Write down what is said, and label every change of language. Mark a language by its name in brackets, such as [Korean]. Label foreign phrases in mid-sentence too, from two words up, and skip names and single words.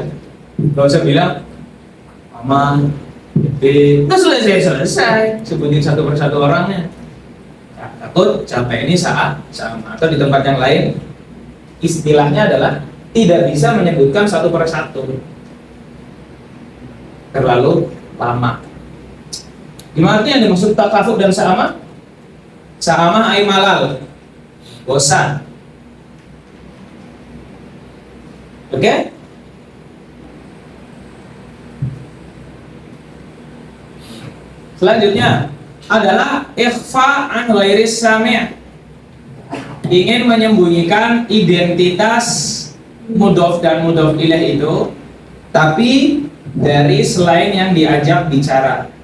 [Indonesian] Gak usah bilang aman, udah selesai, sebutin satu persatu orangnya. Takut capek ini saat sama. Atau di tempat yang lain istilahnya adalah tidak bisa menyebutkan satu persatu, terlalu lama. Gimana yang dimaksud takafuk dan sa'amah? [Arabic] سآمة أي ملل, [Indonesian] bosan. Oke? Selanjutnya adalah [Arabic] إخفاء عن غير السامع'. [Indonesian] Ingin menyembunyikan identitas mudhof dan [Arabic] مضاف إليه [Indonesian] itu, tapi dari selain yang diajak bicara.